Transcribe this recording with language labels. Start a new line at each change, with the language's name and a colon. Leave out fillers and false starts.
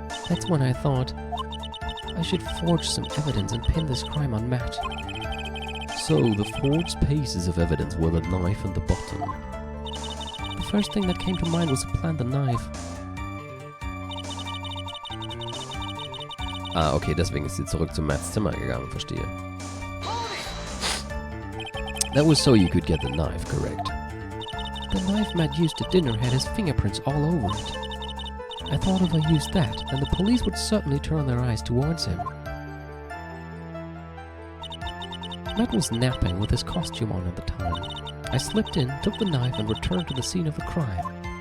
English: That's when I thought I should forge some evidence and pin this crime on Matt. So the forged pieces of evidence were the knife and the bottle. The first thing that came to mind was to plant the knife.
German: Ah, okay, deswegen ist sie zurück zu Matts Zimmer gegangen, verstehe.
English: That was so you could get the knife, correct? The knife Matt used at dinner had his fingerprints all over it. I thought if I used that, then the police would certainly turn their eyes towards him. Matt was napping with his costume on at the time. I slipped in, took the knife, and returned to the scene of the crime.